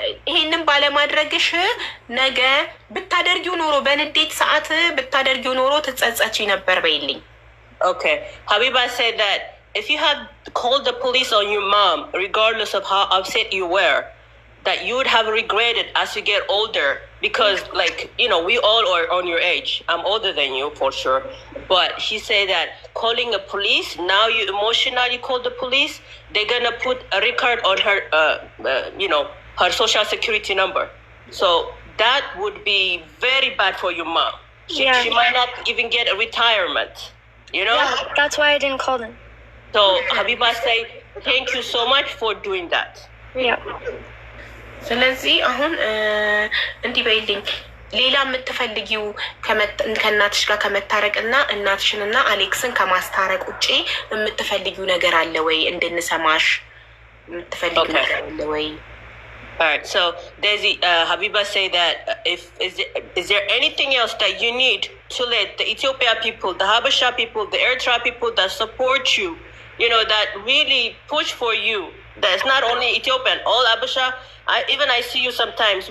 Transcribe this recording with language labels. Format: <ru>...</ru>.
<am>ይሄንን ባለማድረግሽ ነገ ብታደርጊው ኖሮ በንዴት ሰዓት ብታደርጊው ኖሮ ትጸጸቺ ነበር በይልኝ።</am> <en>Okay, Habiba said that if you had called the police on your mom, regardless of how upset you were, that you would have regretted as you get older, because like, you know, we all are on your age. I'm older than you for sure. But she said that calling the police, now you emotionally call the police, they're gonna put a record on her, you know, her social security number. So that would be very bad for your mom. She might not even get a retirement, you know? Yeah, that's why I didn't call them. So Habiba say, thank you so much for doing that. Yeah.</en> <am>ስለዚህ አሁን እንዲህ በይልኝ፣ ሌላ የምትፈልጊው ከእናትሽ ጋር ከመታረቅና እናትሽንና አሌክስን ከማስታረቅ ውጭ የምትፈልጊው ነገር አለ ወይ? እንድንሰማሽ የምትፈልጊው ነገር አለ ወይ?</am> <en>Alright, so Daisy, Habiba say that is there anything else that you need to let the Ethiopia people, the Habesha people, the Eritrea people that support you, you know, that really push for you? That's not only Ethiopian, all Habesha. I see you sometimes.</en>